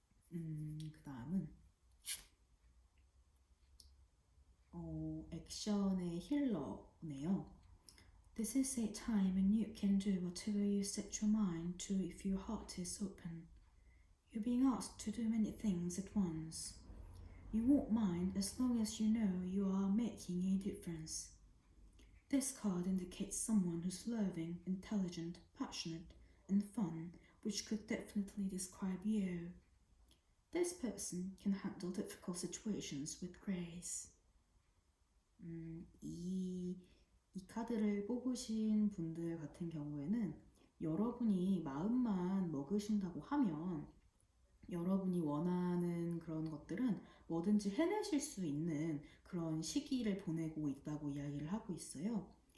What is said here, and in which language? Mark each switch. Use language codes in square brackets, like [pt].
[ko] 그 다음은 액션의 힐러네요. [en] This is a time when you can do whatever you set your mind to if your heart is open. You're being asked to do many things at once. You won't mind as long as you know you are making a difference. This card indicates someone who's loving, intelligent, passionate, and fun, which could definitely describe you. This person can handle difficult situations with grace. [ko] 이 카드를 뽑으신 분들 같은 경우에는 여러분이 마음만 먹으신다고 하면 여러분이 원하는 그런 것들은 뭐든지 해내실 수 있는 그런 시기를 보내고 있다고 이야기를 하고 있어요.